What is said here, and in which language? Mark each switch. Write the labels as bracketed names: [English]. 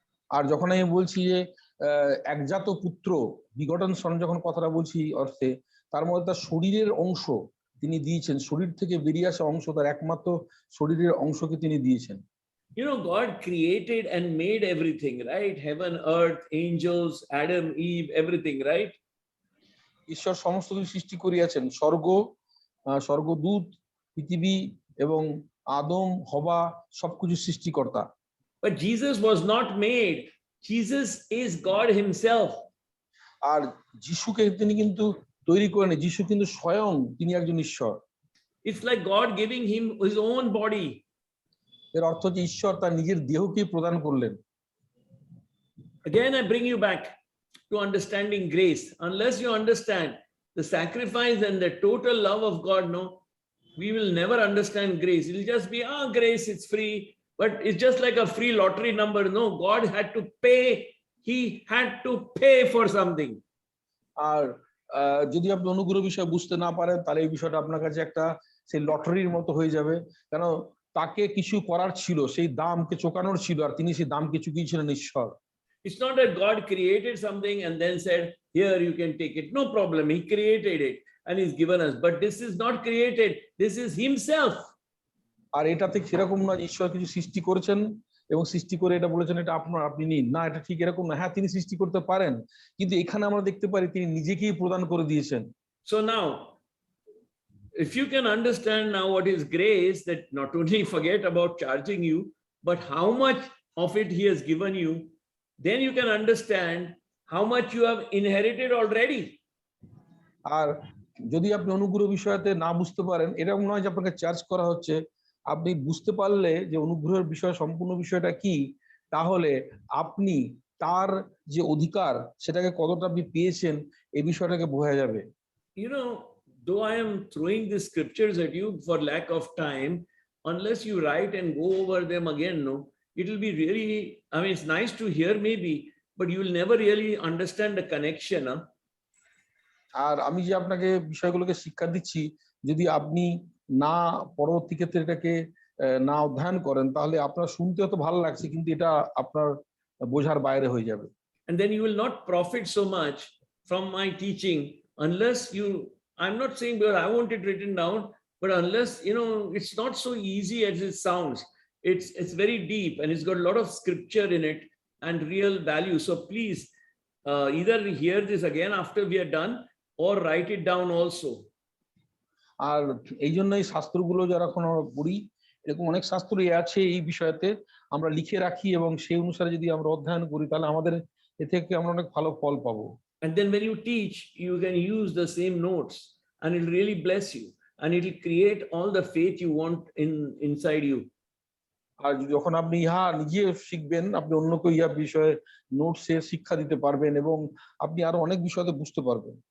[Bangla] আর যখন আমি বলছি যে একজাত পুত্র, বিগটন সন, যখন কথাটা বলছি অর্থে, তার মধ্যে তার শরীরের অংশ তিনি দিয়েছেন, শরীর থেকে বেরিয়ে আসা অংশ, তার একমাত্র শরীরের অংশকে তিনি দিয়েছেন। [English] You know, God created and made everything, right? Heaven, earth, angels, Adam, Eve, everything, right? [Bangla] ঈশ্বর সমস্ত কিছু সৃষ্টি করিয়াছেন, স্বর্গদূত, পৃথিবী এবং আদম, হবা, সবকিছু সৃষ্টিকর্তা। [English] But Jesus was not made. Jesus is God himself. [Bangla] আর যিশুকে তিনি কিন্তু তৈরি করেন, যিশু কিন্তু স্বয়ং তিনি একজন ঈশ্বর। [English] It's like God giving him his own body. [Bangla] এর অর্থ যে ঈশ্বর তার নিজের দেহকে প্রদান করলেন। [English] Again, I bring you back to understanding grace. Unless you understand the sacrifice and the total love of God, no, we will never understand grace. It'll just be, grace, it's free. But it's just like a free lottery number. No, God had to pay. He had to pay for something. [Bangla] আর যদি আপনি অনুগ্রহ বিষয় বুঝতে না পারেন তাহলে এই বিষয়টা আপনার কাছে একটা সেই লটারির মতো হয়ে যাবে। কেন, তাকে কিছু করার ছিল, সেই দামকে চোকানোর ছিল, আর তিনি সেই দামকে চুকিয়েছিলেন ঈশ্বর। [English] It's not that God created something and then said, here you can take it. No problem. He created it and he's given us. But this is not created. This is himself. [Bangla] আর এটা ঠিক সেরকম না ঈশ্বর কিছু সৃষ্টি করেছেন এবং সৃষ্টি করে এটা বলেছেন এটা আপনার, আপনি নিন না, এটা ঠিক এরকম না। হ্যাঁ, তিনি সৃষ্টি করতে পারেন, কিন্তু এখানে আমরা দেখতে পারি তিনি নিজেকেই প্রদান করে দিয়েছেন। [English] So now, if you can understand now what is grace, that not only forget about charging you, but how much of it he has given you, then you can understand how much you have inherited already. [Bangla] আর যদি আপনি অনুগ্রহ বিষয়তে না বুঝতে পারেন, এরকম নয় যে আপনাকে চার্জ করা হচ্ছে। আপনি বুঝতে পারলে যে অনুগ্রহের বিষয় সম্পূর্ণ বিষয়টা কি, তাহলে আপনি তার যে অধিকার সেটাকে কতটা আপনি পেয়েছেন এই বিষয়টাকে বোঝা যাবে। [English] You know, though I am throwing these scriptures at you for lack of time, unless you write and go over them again, no, it will be really, I mean, it's nice to hear maybe, but you will never really understand the connection. Huh? [Bangla] আর আমি যে আপনাকে বিষয়গুলোকে শিক্ষা দিচ্ছি, যদি আপনি না পরবর্তী ক্ষেত্রে এটাকে না অধ্যয়ন করেন তাহলে আপনার শুনতে হয়তো ভালো লাগছে, কিন্তু এটা আপনার বোঝার বাইরে হয়ে যাবে। [English] And then you will not profit so much from my teaching unless you, I'm not saying because I want it written down, but unless, you know, it's not so easy as it sounds. It's very deep and it's got a lot of scripture in it and real value. So please, either hear this again after we are done or write it down also. [Bangla] আর এই জন্যই শাস্ত্রগুলো যারা এখন আমরা পড়ি, এরকম অনেক শাস্ত্রই আছে এই বিষয়তে, আমরা লিখে রাখি এবং সেই অনুসারে যদি আমরা অধ্যয়ন করি তাহলে আমাদের এ থেকে আমরা অনেক ভালো ফল পাবো। [English] And then when you teach, you can use the same notes and it'll really bless you and it'll create all the faith you want inside you. [Bangla] আর যখন আপনি ইহা নিজে শিখবেন, আপনি অন্যকে ইহা বিষয়ে নোটসে শিক্ষা দিতে পারবেন এবং আপনি আরো অনেক বিষয়তে বুঝতে পারবেন।